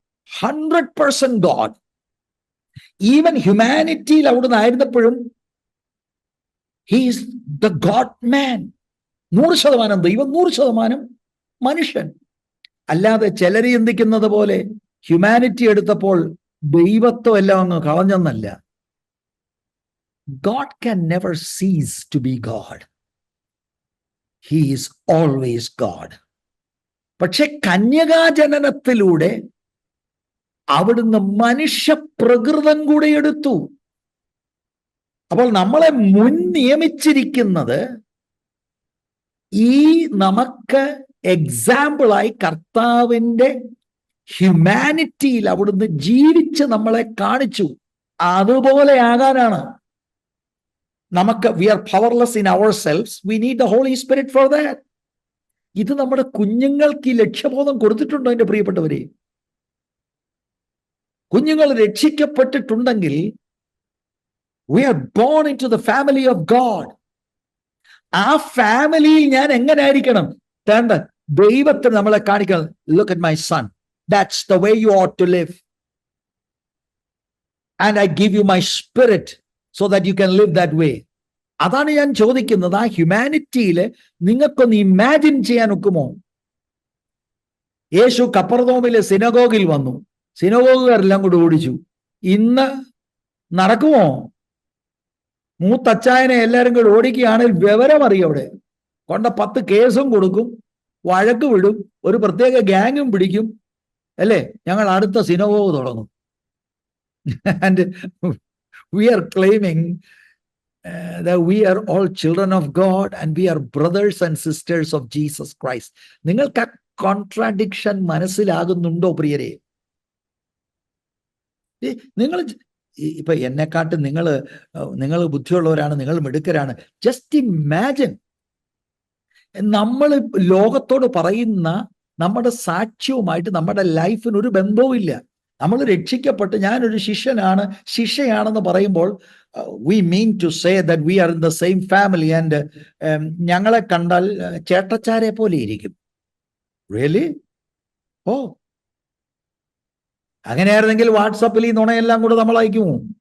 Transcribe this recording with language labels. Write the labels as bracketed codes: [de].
[en] 100% God. Even [ml] ഹ്യൂമാനിറ്റിയിൽ അവിടുന്ന് ആയിരുന്നപ്പോഴും [en] He is the God man. [ml] 100% ദൈവം, 100% മനുഷ്യൻ. അല്ലാതെ ചിലർ ചിന്തിക്കുന്നത് പോലെ ഹ്യൂമാനിറ്റി എടുത്തപ്പോൾ ദൈവത്വം എല്ലാം അങ്ങ് കളഞ്ഞെന്നല്ല. [en] God can never cease to be God. He is always God. [ml] പക്ഷെ കന്യകാജനനത്തിലൂടെ അവിടുന്ന് മനുഷ്യ പ്രകൃതം കൂടെ എടുത്തു. അപ്പോൾ നമ്മളെ മുൻ നിയമിച്ചിരിക്കുന്നത് ഈ നമുക്ക് എക്സാമ്പിളായി കർത്താവിൻ്റെ ഹ്യൂമാനിറ്റിയിൽ അവിടുന്ന് ജീവിച്ച് നമ്മളെ കാണിച്ചു. അതുപോലെ ആകാനാണ്. [en] we are powerless in ourselves. We need the Holy Spirit for that. [ml] ഇത് നമ്മുടെ കുഞ്ഞുങ്ങൾക്ക് ഈ ലക്ഷ്യബോധം കൊടുത്തിട്ടുണ്ടോ എൻ്റെ പ്രിയപ്പെട്ടവരെ? കുഞ്ഞുങ്ങൾ രക്ഷിക്കപ്പെട്ടിട്ടുണ്ടെങ്കിൽ [en] we are born into the family of God. [ml] ആ ഫാമിലിയിൽ ഞാൻ എങ്ങനെ ആയിരിക്കണം? ദൈവത്തിന് നമ്മളെ കാണിക്കണം. [en] Look at my son. That's the way you ought to live. And I give you my spirit so that you can live that way. [ml] അതാണ് ഞാൻ ചോദിക്കുന്നത്. ആ ഹ്യൂമാനിറ്റിയിൽ നിങ്ങൾക്കൊന്ന് ഇമാജിൻ ചെയ്യാൻ ഒക്കുമോ? യേശു കപ്പർനൗമിലെ സിനഗോഗിൽ വന്നു. സിനഗോഗുകാരെല്ലാം കൂടി ഓടിച്ചു. ഇന്ന് നടക്കുമോ? മൂത്തച്ചായനെ എല്ലാവരും കൂടി ഓടിക്കുകയാണെങ്കിൽ വിവരം അറിയും. അവിടെ കൊണ്ട 10 കേസും കൊടുക്കും, വഴക്ക് വിടും, ഒരു പ്രത്യേക ഗ്യാങ്ങും പിടിക്കും, അല്ലേ? ഞങ്ങൾ അടുത്ത സിനഗോഗ് തുടങ്ങും. [en] And we are claiming that we are all children of God and we are brothers and sisters of Jesus Christ. [ml] നിങ്ങൾക്ക് ആ കോൺട്രാഡിക്ഷൻ മനസ്സിലാകുന്നുണ്ടോ പ്രിയരെ? നിങ്ങൾ ഇപ്പൊ എന്നെക്കാട്ട് നിങ്ങൾ ബുദ്ധിയുള്ളവരാണ്, നിങ്ങൾ മിടുക്കരാണ്. ജസ്റ്റ് ഇമാജിൻ, നമ്മൾ ലോകത്തോട് പറയുന്ന നമ്മുടെ സാക്ഷ്യവുമായിട്ട് നമ്മുടെ ലൈഫിന് ഒരു ബന്ധവും ഇല്ല. നമ്മൾ രക്ഷിക്കപ്പെട്ട് ഞാനൊരു ശിഷ്യയാണെന്ന് പറയുമ്പോൾ [en] we mean to say that we are in the same family and [ml] ഞങ്ങളെ കണ്ടാൽ ചേട്ടച്ചാരെ പോലെ ഇരിക്കും. [en] Really? [ml] അങ്ങനെയായിരുന്നെങ്കിൽ വാട്സാപ്പിൽ ഈ നുണയെല്ലാം കൂടെ നമ്മൾ അയക്കുമോ?